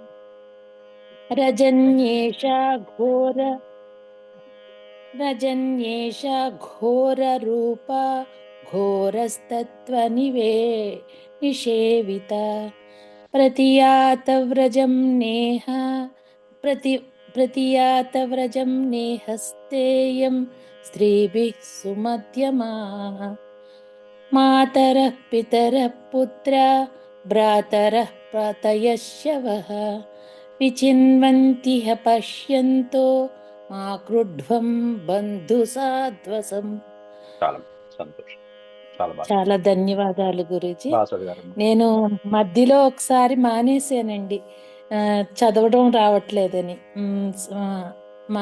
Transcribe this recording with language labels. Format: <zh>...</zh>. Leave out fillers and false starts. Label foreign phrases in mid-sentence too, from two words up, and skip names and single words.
<sa>రజన్యేషా ఘోర రూప ఘోరస్తత్వ నిషేవిత ప్రతియాత వ్రజం నేహ प्रतियातव्रजं नेहस्तेयं स्त्रीभिः सुमध्यमा मातरः पितरः पुत्रा भ्रातरः प्रातयश्यवः विचिन्वन्ति ह पश्यन्तो మా క్రుడ్వం బంధు సాధ్వసం.</sa> <te>చాలా సంతోషం, చాలా బాగా చాలా ధన్యవాదాలు గురూజీ. బాసరి గారు. నేను మధ్యలో ఒకసారి మానేశానండి, చదవడం రావట్లేదని. మన</te>